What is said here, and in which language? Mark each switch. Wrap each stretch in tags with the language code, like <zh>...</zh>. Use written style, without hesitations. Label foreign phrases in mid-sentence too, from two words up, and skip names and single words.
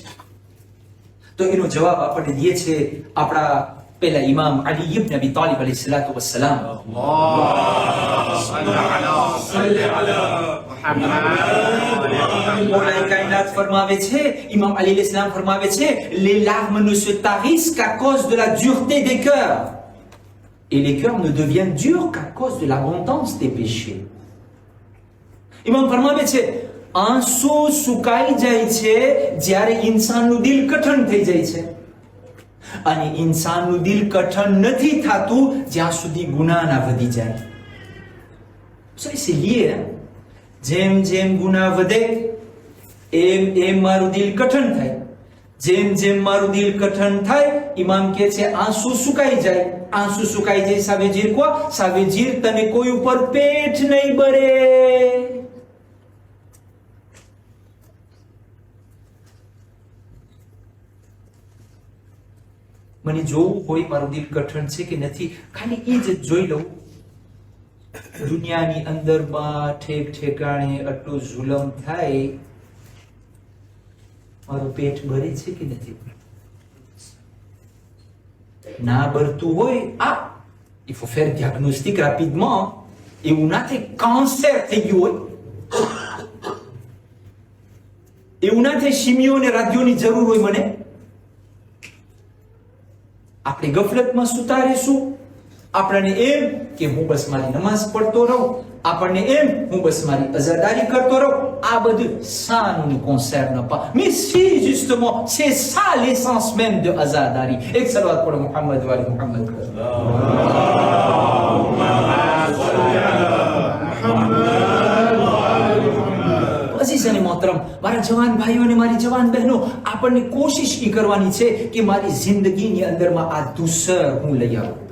<gu>તો એનો જવાબ આપણને દે છે આપણા પહેલા ઇમામ અલી ઇબ્ન અબી તાલિબ</gu> <ar>عليه الصلاة والسلام.</ar> <gu>મૌલાએ કાયનાત ફરમાવે છે, ઇમામ અલી</gu> <ar>عليه السلام</ar> <gu>ફરમાવે છે,</gu> <fr>les larmes ne se tarissent qu'à cause de la dureté des cœurs et les cœurs ne deviennent durs qu'à cause de l'abondance des péchés.</fr> <gu>ઇમામ ફરમાવે છે આંસુ સુકાઈ જાય છે જ્યારે ઇન્સાનનું દિલ કઠણ થઈ જાય છે, અને ઇન્સાનનું દિલ કઠણ નથી થતું જ્યાં સુધી ગુનાહ ના વધી જાય.</gu> <en>so it's like,</en> <gu>જેમ જેમ ગુનાહ વધે એમ એમ મારું દિલ કઠણ થાય. જેમ જેમ મારું દિલ કઠણ થાય, ઇમામ કહે છે આંસુ સુકાઈ જાય. આંસુ સુકાઈ જાય,</gu> <fr>ça veut dire quoi? Ça veut dire</fr> <gu>તને કોઈ ઉપર પેટ નહીં બળે. મને જોવું હોય મારું દિલ કઠણ છે કે નથી, ખાલી એ જ જોઈ લઉં. દુનિયાની અંદરમાં ઠેક ઠેકાણે આટલું જુલમ થાય, મારું પેટ ભરે છે કે નથી? ના ભરતું હોય,</gu> <fr>il faut faire diagnostic rapidement.</fr> <gu>એવું ના થાય કેન્સર થઈ ગયું હોય, એવું ના થાય શિમિયોને રાધ્યોની જરૂર હોય મને. આપણે ગફલતમાં સુતા રહીશું. આપણને એમ કે હું બસ મારી નમાઝ પડતો રહું, આપણને એમ હું બસ મારી અઝાદારી કરતો રહું. આ બધું</gu> <fr>ça ne nous concerne pas. Mais si justement c'est ça l'essence même de azadari.</fr> <gu>એક સલવાત પઢો મુહમ્મદ વાલી મુહમ્મદ. અઝીઝ અને મોહતરમ, મારા જવાન ભાઈઓ અને મારી જવાન બહેનો, આપણને કોશિશ એ કરવાની છે કે મારી જિંદગીની અંદરમાં આ દુસર હું લઈ આવું.</gu>